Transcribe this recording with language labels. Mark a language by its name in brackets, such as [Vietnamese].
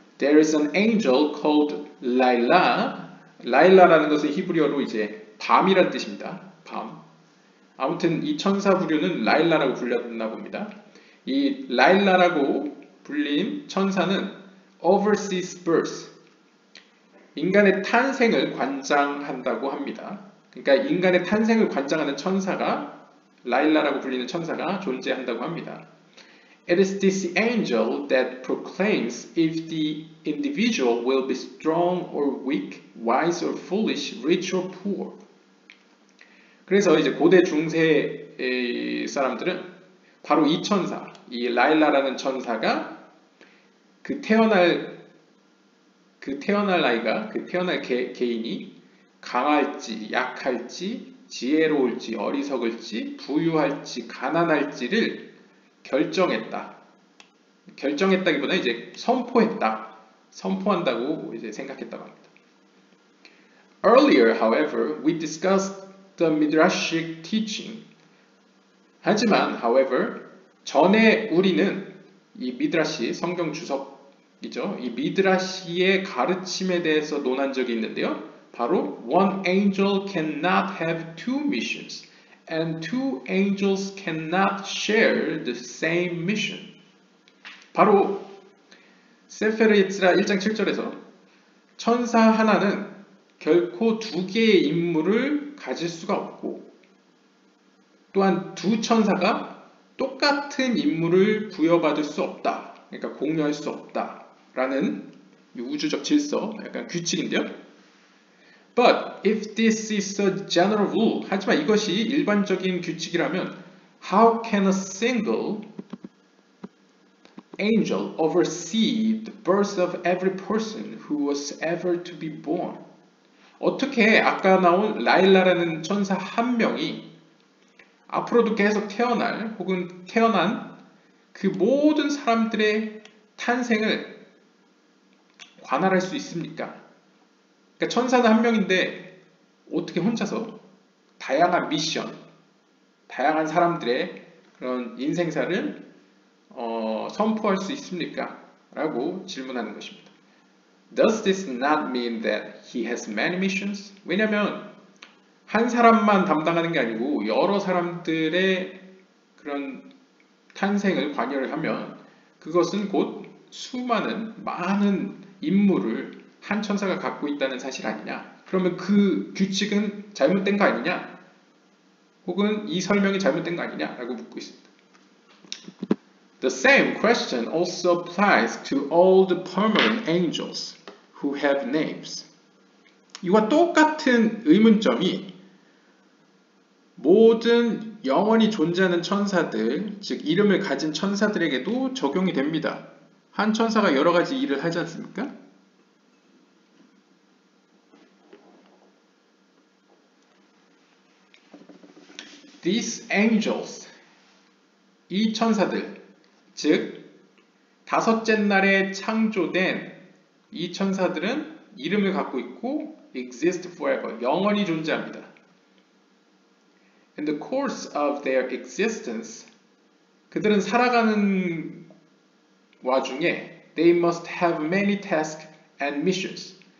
[English] There is an angel called Laila. [Korean] 라일라라는 것은 히브리어로 이제 밤이란 뜻입니다. 밤. 아무튼 이 천사 부류는 라일라라고 불렸나 봅니다. 이 라일라라고 불린 천사는 [English] oversees birth, [Korean] 인간의 탄생을 관장한다고 합니다. 그러니까 인간의 탄생을 관장하는 천사가 라일라라고 불리는 천사가 존재한다고 합니다. [English] It is this angel that proclaims if the individual will be strong or weak, wise or foolish, rich or poor. [Korean] 그래서 이제 고대 중세 사람들은 바로 이 천사, 이 라일라라는 천사가 그 태어날 아이가, 그 태어날 개인이 강할지, 약할지, 지혜로울지, 어리석을지, 부유할지, 가난할지를 결정했다. 결정했다기보다 이제 선포한다고 이제 생각했다고 합니다. [English] Earlier, however, we discussed the Midrashic teaching. [Korean] 하지만, however, 전에 우리는 이 미드라시, 성경 주석이죠. 이 미드라시의 가르침에 대해서 논한 적이 있는데요. [English] 바로 one angel cannot have two missions and two angels cannot share the same mission. [Korean] 바로 세페르 예츠라 1장 7절에서 천사 하나는 결코 두 개의 임무를 가질 수가 없고 또한 두 천사가 똑같은 임무를 부여받을 수 없다. 그러니까 공유할 수 없다라는 우주적 질서, 약간 규칙인데요. [English] But if this is a general rule, [Korean] 하지만 이것이 일반적인 규칙이라면 [English] how can a single angel oversee the birth of every person who was ever to be born? [Korean] 어떻게 아까 나온 라일라라는 천사 한 명이 앞으로도 계속 태어날 혹은 태어난 그 모든 사람들의 탄생을 관할할 수 있습니까? 그러니까 천사는 한 명인데 어떻게 혼자서 다양한 미션, 다양한 사람들의 그런 인생사를 선포할 수 있습니까? 라고 질문하는 것입니다. [English] Does this not mean that he has many missions? [Korean] 왜냐하면 한 사람만 담당하는 게 아니고 여러 사람들의 그런 탄생을 관여를 하면 그것은 곧 많은 임무를 한 천사가 갖고 있다는 사실 아니냐? 그러면 그 규칙은 잘못된 거 아니냐? 혹은 이 설명이 잘못된 거 아니냐? 라고 묻고 있습니다. [English] The same question also applies to all the permanent angels who have names. [Korean] 이와 똑같은 의문점이 모든 영원히 존재하는 천사들, 즉 이름을 가진 천사들에게도 적용이 됩니다. 한 천사가 여러 가지 일을 하지 않습니까? [English] These angels, [Korean] 이 천사들, 즉 다섯째 날에 창조된 이 천사들은 이름을 갖고 있고 [English] exist forever, [Korean] 영원히 존재합니다. [English] In the course of their existence, [Korean] 그들은 살아가는 와중에 [English] they must have many tasks and missions.